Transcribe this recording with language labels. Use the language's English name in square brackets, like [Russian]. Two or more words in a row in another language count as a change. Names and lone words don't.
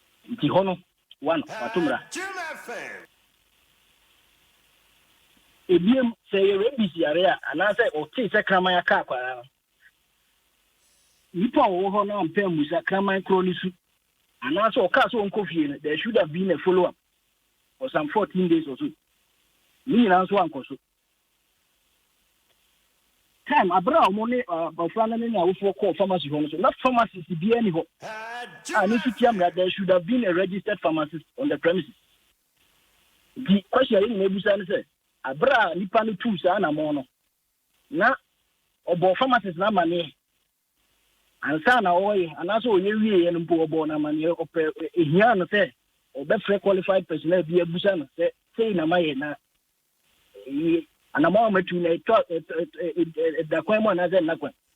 [Akan] Nti hɔ no, one, wato mmara. Ebiem, sɛ yɛ rabies yare a, anaasɛ ɔtee sɛ kraman aka akwara no, nnipa a wɔwɔ hɔ no ampɛ ammusa kraman korɔ no su, anaasɛ ɔkaa sɛ ɔnkɔ fie no, [English] there should have been a follow-up for some fourteen days or so. [Akan] Ne nyinaa nso ankɔ so. Time, abere a ɔmo ne, ah, abɔfra no ne ne awofoɔ kɔɔ pharmacy hɔ no so, na pharmacist biara ni hɔ. A ne nso tia mmara, [English] there should have been a registered pharmacist on the premises. The question [Akan] a yɛn nyinaa busa ne sɛ, abere a nipa no tuu saa anammɔn no, na ɔbɔ pharmacist no amanneɛ. Ansa na ɔyɛ, anaasɛ ɔyɛ wieɛ no mpo, ɔbɔ no amanneɛ, ɔpɛ, ehia no sɛ ɔbɛfrɛ [English] qualified personnel [Akan] bi abusa no sɛ, sei na mayɛ na, eh, anama a matu na ɛtwa, ɛ-, ɛ-, ɛ-, ɛ-, ɛda kwan mu anaasɛ nna kwan.